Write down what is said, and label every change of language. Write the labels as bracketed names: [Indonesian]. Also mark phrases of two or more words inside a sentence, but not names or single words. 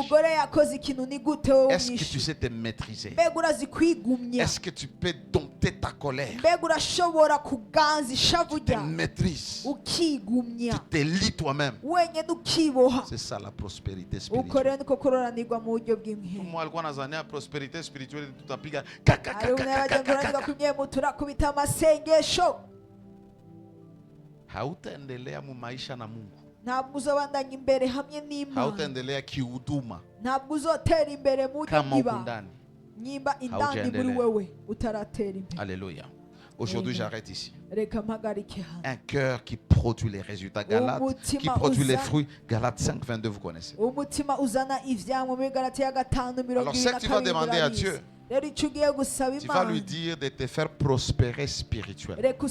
[French] Est-ce que tu sais te maîtriser? Est-ce que tu peux dompter ta colère? Tu te maîtrises. Tu te lis toi-même. C'est ça la prospérité spirituelle. Moi, [Swahili] alikuwa nazania [French] prospérité spirituelle [Swahili] tutapiga hautaendelea mu maisha na Mungu. Hautaendelea kihuduma kama uko ndani. [French] Alléluia. Aujourd'hui, j'arrête ici. Un cœur qui produit les résultats. Galates, qui produit les fruits. Galates 5, 22, vous connaissez. Alors, ce que tu vas demander à Dieu, Tu vas lui dire de te faire prospérer spirituellement.